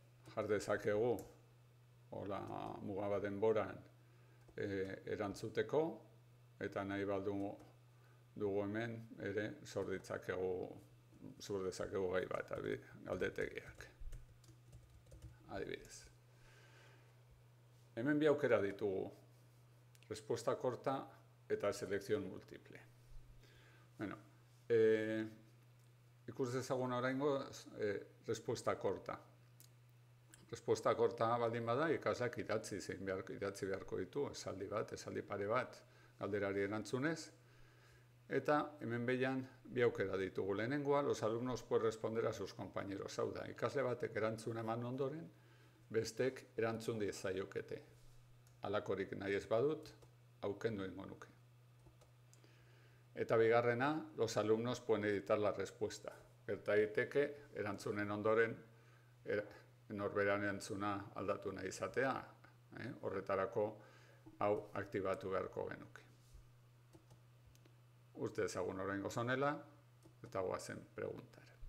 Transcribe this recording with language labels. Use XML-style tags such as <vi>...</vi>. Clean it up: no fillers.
<eu>Jar dezakegu, hola muga bat denboran erantzuteko, eta nahi baldugu hemen ere sor dezakegu gai bat, galdetegiak. Adibidez. Hemen bi aukera ditugu,</eu> <es>respuesta corta</es> <eu>eta</eu> <es>selección múltiple.</es> <eu>Bueno, ikus dezagun oraingo</eu> <es>respuesta corta. Respuesta corta</es> <eu>baldin bada, ikasleak idatzi beharko ditu, esaldi bat, esaldi pare bat, galderari erantzunez. Eta hemen behian bi aukera ditugu. Lehenengoa,</eu> <es>los alumnos pueden responder a sus compañeros.</es> <eu>Hau da, ikasle batek erantzun eman ondoren, bestek erantzun diezaiokete. Halakorik nahi ez badut, aukendu egingo nuke. Eta bigarrena,</eu> <es>los alumnos pueden editar la respuesta.</es> <eu>Gerta daiteke, erantzunen ondoren, norberan erantzuna aldatu nahi izatea. Horretarako, hau aktibatu beharko genuke. Uste ezagun oraingo zonela, eta goazen preguntara.</eu>